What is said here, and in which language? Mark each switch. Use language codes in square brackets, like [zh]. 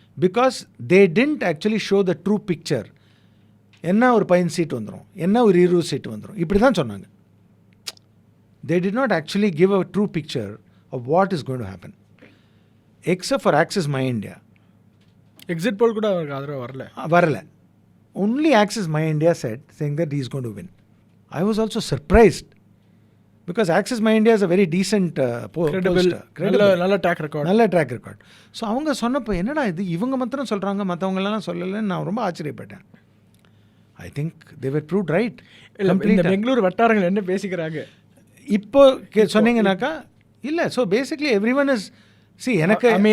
[en] Because they didn't actually show the true picture. [ta] என்ன ஒரு 15 seat வந்துடும், என்ன ஒரு 20 சீட் வந்துடும், இப்படி தான் சொன்னாங்க. [en] They did not actually give a true picture of what is going to happen. Except for Axis My India. [ta] Exit போல் கூட அவருக்கு ஆதரவு வரல. [en] Only Axis My India set saying that he is going to win. I was also surprised because Axis My India is a very decent credible. நல்ல track record. [ta] So அவங்க சொன்னப்போ என்னடா இது இவங்க மாத்திரம் சொல்கிறாங்க, மற்றவங்களெல்லாம் சொல்லலைன்னு நான் ரொம்ப ஆச்சரியப்பட்டேன். [en] I think they were proved right. [ta] இந்த பெங்களூர் வட்டாரங்கள் என்ன பேசிக்கிறாங்க இப்போ சொன்னீங்கன்னாக்கா, இல்லை. [en] so basically everyone is எனக்கு